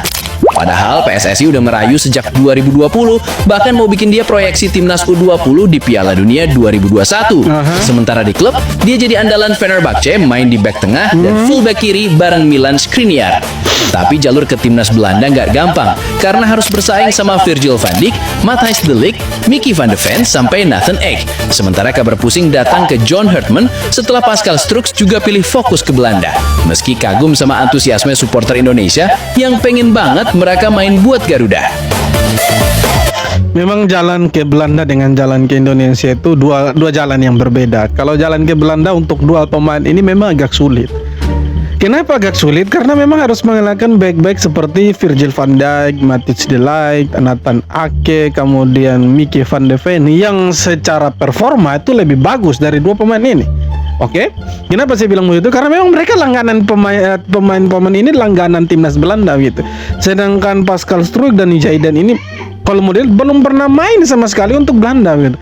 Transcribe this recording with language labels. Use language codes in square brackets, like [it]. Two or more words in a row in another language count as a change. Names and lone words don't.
[id] Padahal PSSI udah merayu sejak 2020, bahkan mau bikin dia proyeksi timnas U20 di Piala Dunia 2021. Sementara di klub, dia jadi andalan Fenerbahce, main di back tengah dan fullback kiri bareng Milan Skriniar. Tapi jalur ke timnas Belanda nggak gampang, karena harus bersaing sama Virgil van Dijk, Matthijs de Ligt, Mickey van de Ven, sampai Nathan Ake. Sementara kabar pusing datang ke John Hurtman setelah Pascal Strux juga pilih fokus ke Belanda. Meski kagum sama antusiasme supporter Indonesia yang pengen banget mereka main buat Garuda. Memang jalan ke Belanda dengan jalan ke Indonesia itu dua jalan yang berbeda. Kalau jalan ke Belanda untuk dual pemain ini memang agak sulit. Kenapa agak sulit? Karena memang harus mengalahkan back-back seperti Virgil van Dijk, Matthijs de Ligt, Nathan Ake, kemudian Mickey van de Ven yang secara performa itu lebih bagus dari dua pemain ini. Oke, kenapa saya bilang begitu? Karena memang mereka langganan pemain ini langganan timnas Belanda gitu. Sedangkan Pascal Struijk dan Jayden ini kalau model belum pernah main sama sekali untuk Belanda gitu.